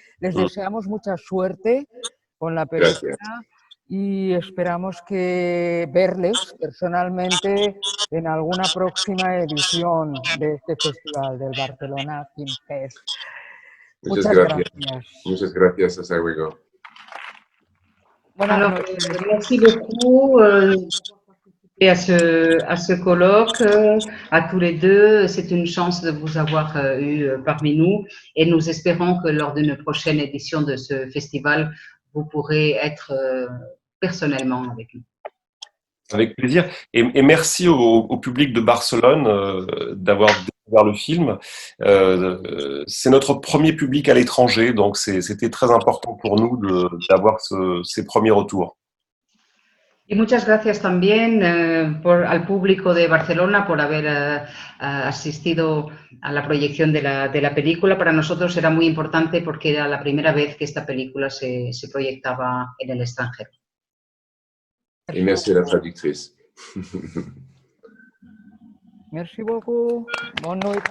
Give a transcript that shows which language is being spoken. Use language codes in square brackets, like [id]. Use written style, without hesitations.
[es] Les deseamos mucha suerte con la película. Gracias. Y esperamos verles personalmente en alguna próxima edición de este festival del Barcelona Film Fest. Muchas gracias. Muchas gracias, hasta luego. [fr] Alors, merci beaucoup à ce colloque, à tous les deux. C'est une chance de vous avoir eu parmi nous et nous espérons que lors d'une prochaine édition de ce festival, vous pourrez être personnellement avec nous. Avec plaisir. Et merci au public de Barcelone d'avoir découvert le film. C'est notre premier public à l'étranger, donc c'était très important pour nous d'avoir ces premiers retours. [es] Y muchas gracias también al público de Barcelona por haber asistido a la proyección de la película. Para nosotros era muy importante porque era la primera vez que esta película se proyectaba en el extranjero. [fr] Et merci à la traductrice. Merci beaucoup. Bonne nuit.